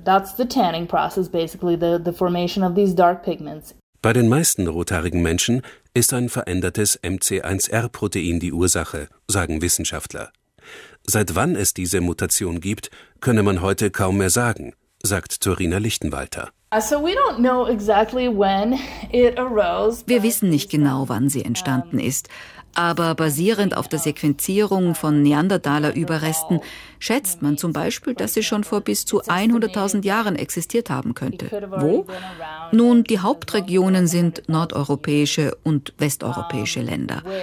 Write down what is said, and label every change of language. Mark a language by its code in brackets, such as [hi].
[de] Bei den meisten rothaarigen Menschen ist ein verändertes MC1R-Protein die Ursache, sagen Wissenschaftler. Seit wann es diese Mutation gibt, könne man heute kaum mehr sagen, sagt Zorina Lichtenwalter. [en] So we don't know exactly when it arose. [de] Wir wissen nicht genau, wann sie entstanden ist. Aber basierend auf der Sequenzierung von Neandertaler-Überresten schätzt man zum Beispiel, dass sie schon vor bis zu 100.000 Jahren existiert haben könnte. Wo? Nun, die Hauptregionen sind nordeuropäische und westeuropäische Länder.